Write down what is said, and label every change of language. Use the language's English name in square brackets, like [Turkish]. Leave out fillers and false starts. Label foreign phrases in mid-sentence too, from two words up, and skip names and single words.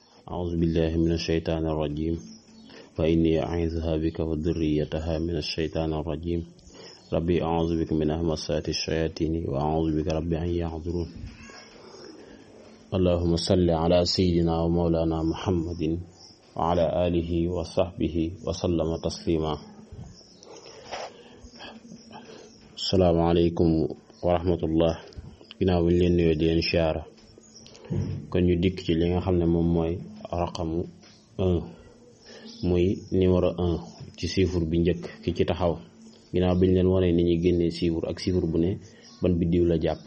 [Arabic] أعوذ بالله من الشيطان الرجيم وإني أعيذها بك وذريتها من الشيطان الرجيم ربي أعوذ بك من همزات الشياطين وأعوذ بك ربي أن يحضرون اللهم صل على سيدنا ومولانا محمد وعلى آله وصحبه وسلم تسليما. السلام عليكم ورحمة الله. [Wolof] ginnaaw bi ñu leen nuyoo di leen siyaara kon ñu dikk ci li nga xam ne moom mooy raqamu 1 muy numéro 1 ci chiffre bi njëkk ki ci taxaw ginnaaw bi ñu leen wane ni ñuy génnee chiffre ak chiffre bu ne ban biddiw la jàpp.